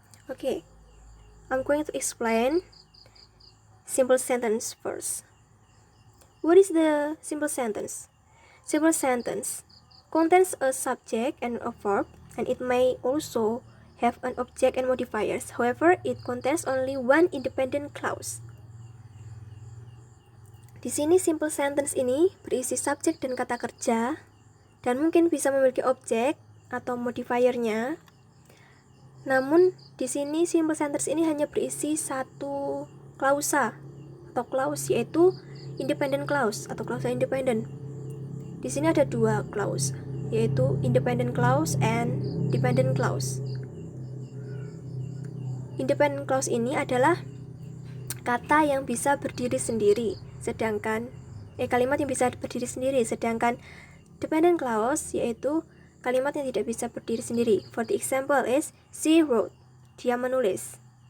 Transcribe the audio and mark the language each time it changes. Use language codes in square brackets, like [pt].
[en] Okay, I'm going to explain simple sentence first. What is the simple sentence? Simple sentence contains a subject and a verb, and it may also have an object and modifiers. However, it contains only one independent clause. [id] Di sini simple sentence ini berisi subjek dan kata kerja, dan mungkin bisa memiliki objek atau modifiernya. Namun di sini simple sentence ini hanya berisi satu klausa atau clause, yaitu independent clause atau klausa independen. Di sini ada 2 clause, yaitu independent clause and dependent clause. Independent clause ini adalah kata yang bisa berdiri sendiri, sedangkan kalimat yang bisa berdiri sendiri, sedangkan dependent clause yaitu kalimat yang tidak bisa berdiri sendiri. [en] For the example is she wrote, [id] dia menulis.